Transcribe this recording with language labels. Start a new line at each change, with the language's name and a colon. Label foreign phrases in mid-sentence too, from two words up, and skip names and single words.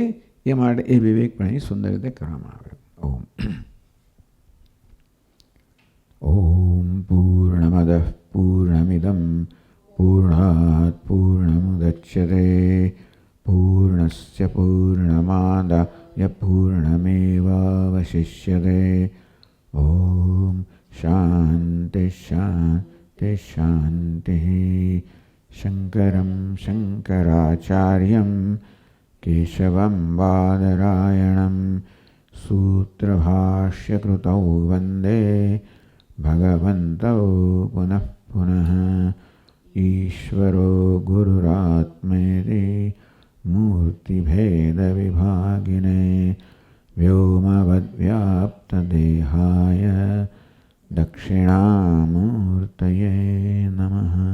Gujarati: એ માટે એ વિવેક પણ અહીં સુંદર રીતે કરવામાં આવે.
Sanskrit: ॐ ॐ पूर्णमद पूर्णमिदम पूर्णात पूर्णमुदच्यते पूर्णस्य पूर्णमादाय पूर्णमेवावशिष्यते. ॐ शान्ति शान्ति शान्ति. शङ्करं शङ्कराचार्यं केशवं बादरायणं सूत्रभाष्यकृतौ वन्दे भगवन्तौ पुनः पुनः। ईश्वरो गुरुरात्मेति मूर्तिभेदविभागिने व्योमवद्व्याप्तदेहाय दक्षिणामूर्तये नमः।